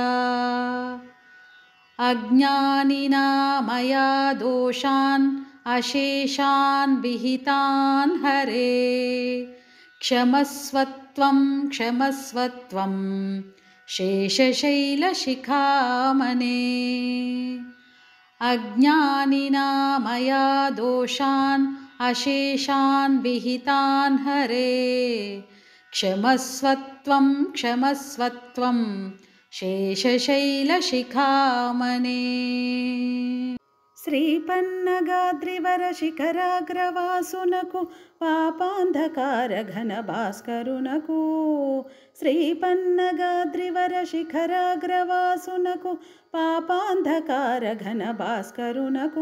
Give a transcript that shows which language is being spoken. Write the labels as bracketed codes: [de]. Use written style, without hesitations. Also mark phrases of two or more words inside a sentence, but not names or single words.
[sa] अज्ञानिना मया दोषान् अशेषान् विहितान् हरे क्षमस्वत्वं क्षमस्वत्वं शेषशैलशिखामणे। अज्ञानिना मया दोषान् अशेषान् विहितान् हरे क्षमस्वत्वं क्षमस्वत्वं శేషశైలశిఖామణే. [te] శ్రీపన్నగాద్రివర శిఖరాగ్రవాసునకు పాపాంధకార ఘన భాస్కరునకు. శ్రీపన్నగాద్రివర శిఖరాగ్రవాసునకు పాపాంధకార ఘన భాస్కరునకు.